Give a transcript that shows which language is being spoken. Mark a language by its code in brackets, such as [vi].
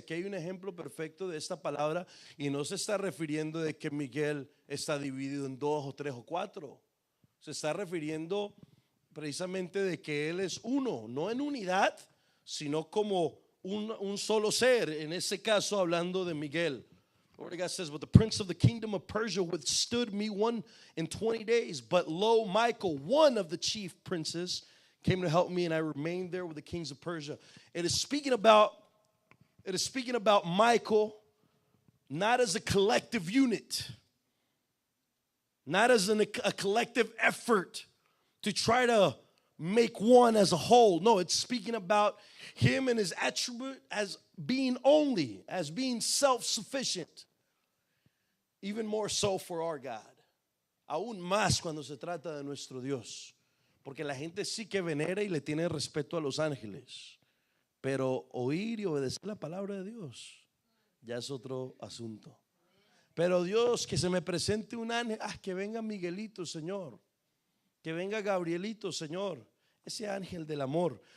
[es] Aquí hay un ejemplo perfecto de esta palabra y no se está refiriendo de que Miguel está dividido en 2 o 3 o 4. Se está refiriendo precisamente de que él es uno, no en unidad, sino como un solo ser. En ese caso hablando de Miguel. [en] Lord God says, but the prince of the kingdom of Persia withstood me 120 days. But lo, Michael, one of the chief princes, came to help me, and I remained there with the kings of Persia. It is speaking about Michael, not as a collective unit, not as a collective effort to try to make one as a whole. No, it's speaking about him and his attribute as being only, as being self-sufficient. Even more so for our God. [es] Aún más cuando se trata de nuestro Dios. Porque la gente sí que venera y le tiene respeto a los ángeles, pero oír y obedecer la palabra de Dios ya es otro asunto. Pero Dios, que se me presente un ángel, que venga Miguelito, Señor, que venga Gabrielito, Señor, ese ángel del amor.